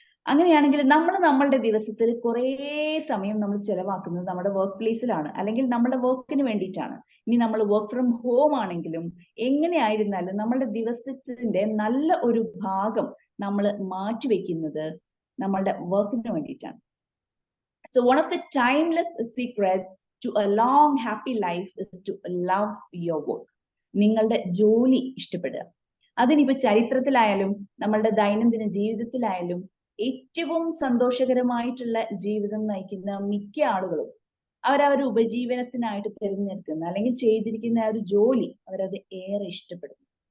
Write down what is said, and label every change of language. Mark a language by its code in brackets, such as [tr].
[ml] അങ്ങനെയാണെങ്കിൽ നമ്മളുടെ ദിവസത്തിൽ കുറേ സമയം നമ്മൾ ചെലവാക്കുന്നത് നമ്മുടെ വർക്ക് പ്ലേസിലാണ്, അല്ലെങ്കിൽ നമ്മുടെ വർക്കിന് വേണ്ടിയിട്ടാണ്. ഇനി നമ്മൾ വർക്ക് ഫ്രം ഹോം ആണെങ്കിലും എങ്ങനെയായിരുന്നാലും നമ്മളുടെ ദിവസത്തിന്റെ നല്ല ഒരു ഭാഗം നമ്മൾ മാറ്റിവെക്കുന്നത് നമ്മളുടെ വർക്കിന് വേണ്ടിയിട്ടാണ്. [en] So one of the timeless secrets to a long happy life is to love your work. [ml] നിങ്ങളുടെ ജോലി ഇഷ്ടപ്പെടുക. അതിനിപ്പോ ചരിത്രത്തിലായാലും നമ്മളുടെ ദൈനംദിന ജീവിതത്തിലായാലും ഏറ്റവും സന്തോഷകരമായിട്ടുള്ള ജീവിതം നയിക്കുന്ന മിക്ക ആളുകളും അവരവരുടെ ഉപജീവനത്തിനായിട്ട് തിരഞ്ഞെടുക്കുന്ന അല്ലെങ്കിൽ ചെയ്തിരിക്കുന്ന ഒരു ജോലി അവരത് ഏറെ ഇഷ്ടപ്പെടുന്നു.